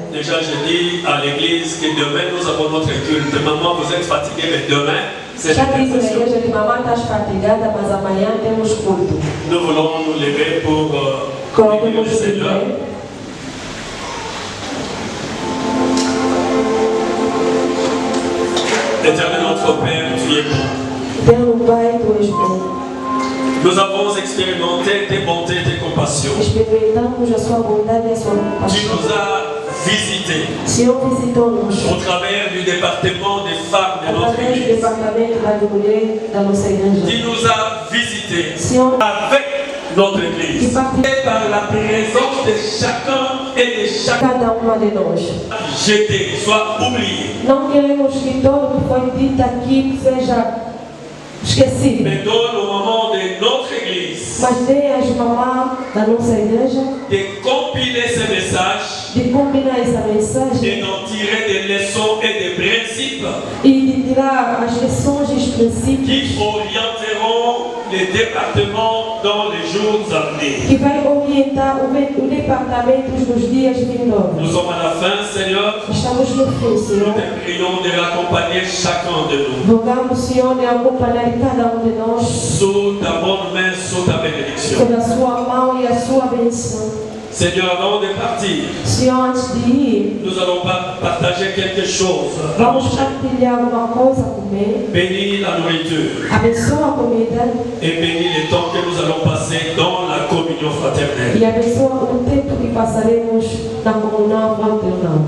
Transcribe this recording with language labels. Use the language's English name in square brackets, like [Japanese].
[French] Déjà, je dis à l'église que demain nous avons notre culte. Maman, vous êtes fatigué, mais demain, c'est [Portuguese] Já disse na [French] l'intercession. [Portuguese] igreja que mamãe está fatigada, mas amanhã temos culto. [French] Nous voulons nous lever pour bénir [Portuguese] Coloquemos [French] le [Portuguese] de [French] Seigneur. [Portuguese] pé. [French] Éternel notre Père, tu es bon. [Portuguese] Eterno Pai, Tu és bom. [French] Nous avons expérimenté tes bontés, tes compassions. [Portuguese] Experimentamos a Sua bondade e a Sua [French] Tu nous [Portuguese] compaixão. [French] as visités [Portuguese] O Senhor visitou-nos [French] au travers du département des femmes de notre [Portuguese] através do [French] église. [Portuguese] departamento da mulher da nossa igreja. [French] Tu nous as visités [Portuguese] Senhor, [French] avec notre église. Et par la présence de chacun et de chaque [Portuguese] cada uma de nós. [French] jeté, soit oublié. [Portuguese] Não queremos que tudo que foi dito aqui seja esquecido. [French] Mais donne au moment de notre église [Portuguese] Mas dê às mamães da nossa igreja [French] de compiler ces messages [Portuguese] de combinar essa mensagem [French] et d'en tirer des leçons et des principes [Portuguese] e de tirar as lições e os princípios [French] qui orienteront les les départements dans les jours à venir. [Portuguese] que vai orientar o departamento nos dias vindouros. [French] Nous sommes à la fin, Seigneur. [Portuguese] Estamos no fim, [French] Nous [Portuguese] Senhor. [French] te prions de l'accompagner chacun de nous. [Portuguese] Rogamos, Senhor, de acompanhar cada de nós [French] Sous ta bonne main, sous ta bénédiction. [Portuguese] pela sua mão e a sua bênção. [French] Seigneur, avant de partir, [Portuguese] Senhor, antes de ir, [French] nous allons partager quelque chose. [Portuguese] vamos partilhar alguma coisa a comer. [French] Bénis la nourriture [Portuguese] Abençoa a comida [French] et bénis les temps que nous allons passer dans la communion fraternelle. [Portuguese] e abençoa o tempo que passaremos na comunhão fraternal.